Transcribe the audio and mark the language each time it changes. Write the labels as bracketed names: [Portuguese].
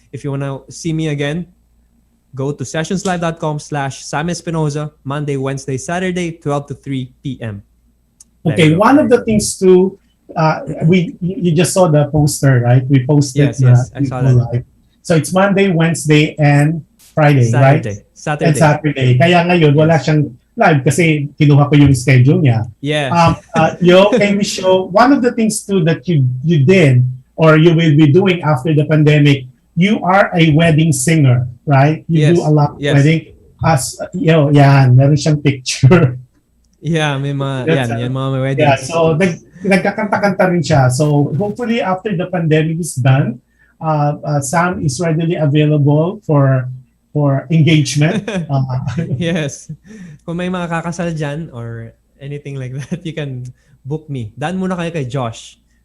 [English] If you want to see me again, go to sessionslive.com/Sam Espinoza, Monday, Wednesday, Saturday, 12 to 3 p.m. Okay, one of the things too, you just saw the poster, right? We posted yes, I saw that. Live. So it's Monday, Wednesday, and Friday, right? Saturday. And Saturday. [Filipino] Kaya ngayon, wala siyang live kasi kinuha ko yung schedule niya. [English] Yes. Can we show, one of the things too that you did or you will be doing after the pandemic, you are a wedding singer, right? You do a lot of wedding. [Filipino] Meron siyang picture. [English] Yeah, [Filipino] may mga, mga weddings. [English] Yeah, so [Filipino] nagkakanta-kanta rin siya. [English] So hopefully after the pandemic is done, Sam is readily available for engagement. Yes. [Filipino] Kung may mga kakasal dyan [English] or anything like that, you can book me. [Filipino] Daan muna kayo kay Josh.